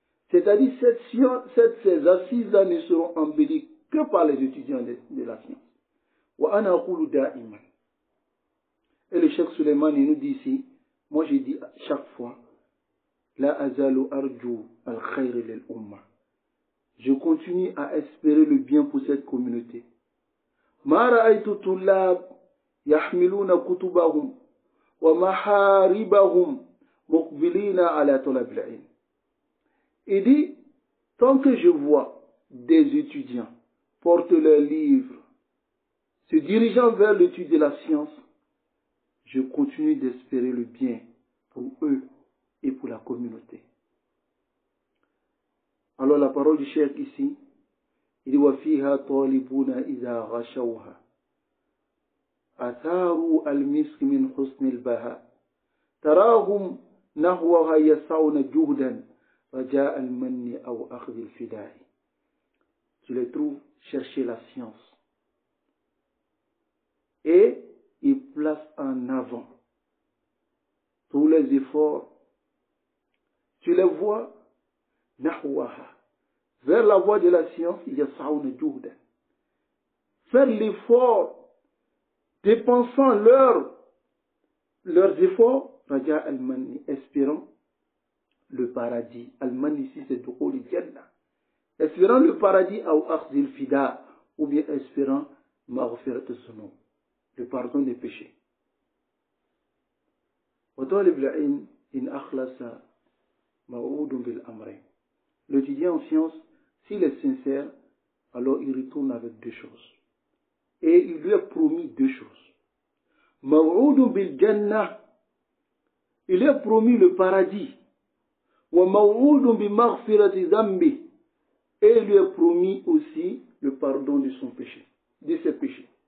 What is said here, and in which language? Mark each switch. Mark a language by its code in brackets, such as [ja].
[fr] C'est-à-dire ces assises-là ne seront embellies que par les étudiants de la science. [ar] وأنا أقول دائما. [fr] Et le Cheikh Suleiman il nous dit ici, moi j'ai dit chaque fois, [ar] لا أزال أرجو الخير للأمة. [fr] Je continue à espérer le bien pour cette communauté. [ar] ما رأيت طلاب يحملون كتبهم ومحاربهم مقبلين على طلب العلم. [fr] Il dit, tant que je vois des étudiants porter leurs livres, se dirigeant vers l'étude de la science, je continue d'espérer le bien pour eux et pour la communauté. Alors la parole du Cheikh ici, il dit [ar] وَفِيهَا طَالِبُونَ إِذَا غَشَوْهَا أَثَارُوا الْمِسْكِ مِنْ حُسْنِ الْبَهَاءِ تَرَاهُمْ نَحْوَهَا يَسْعُونَ جُهْدًا رَجَاءَ الْمَنِّ أَوْ أَخْذِ الْفِدَاءِ. [fr] Tu les trouves chercher la science. Et ils placent en avant tous les efforts. Tu les vois [ar] نحوها, [fr] vers la voie de la science, [ar] يسعون جهدا. [fr] Faire l'effort, dépensant leurs efforts, [ar] رجاء المن, [fr] espérant le paradis. Al-man ici c'est [ar] dukhul al-jannah. [fr] Espérant le paradis ou [ar] akhdh al-fida, [fr] ou bien espérant [ar] maghfirat al-zunub, [fr] le pardon des péchés. [ar] وطالب العلم إن أخلص موعود بالأمرين. [fr] L'étudiant en science, s'il est sincère, alors il retourne avec deux choses. Et il lui a promis deux choses. [ar] موعود بالجنة, [fr] il lui a promis le paradis. [ar] وموعود بمغفرة ذنبه, [fr] et il lui a promis aussi le pardon de son péché, de ses péchés.